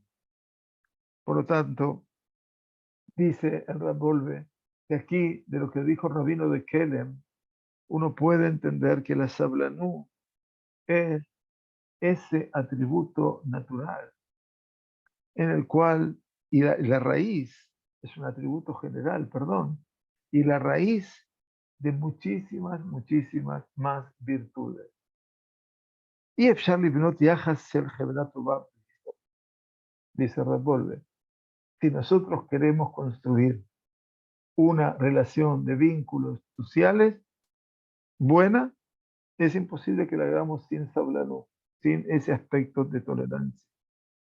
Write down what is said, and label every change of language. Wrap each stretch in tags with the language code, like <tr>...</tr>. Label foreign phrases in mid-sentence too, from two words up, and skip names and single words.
<es>Por lo tanto, dice el Rab Wolbe, que aquí, de lo que dijo Rabino de Kelem, uno puede entender que la sablanú es ese atributo natural en el cual, y la raíz, es un atributo general, perdón, y la raíz de muchísimas, muchísimas más virtudes.</es> <he>Y אפשר לבנות יחס של חברה טובה,</he> <es>dice Rab Wolbe. Si nosotros queremos construir una relación de vínculos sociales buena, es imposible que la hagamos sin sablanú, sin ese aspecto de tolerancia.</es>